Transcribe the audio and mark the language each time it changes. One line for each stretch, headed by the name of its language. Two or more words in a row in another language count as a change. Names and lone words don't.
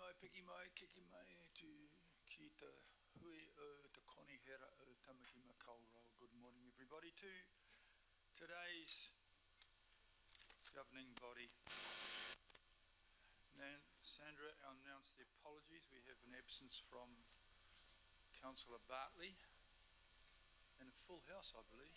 Māori: Kiki mai tu ki te hui o te konihera o Tamaki Makaurau.
English: Good morning everybody to today's governing body. Sandra announced the apologies. We have an absence from Councillor Bartley and a full house, I believe.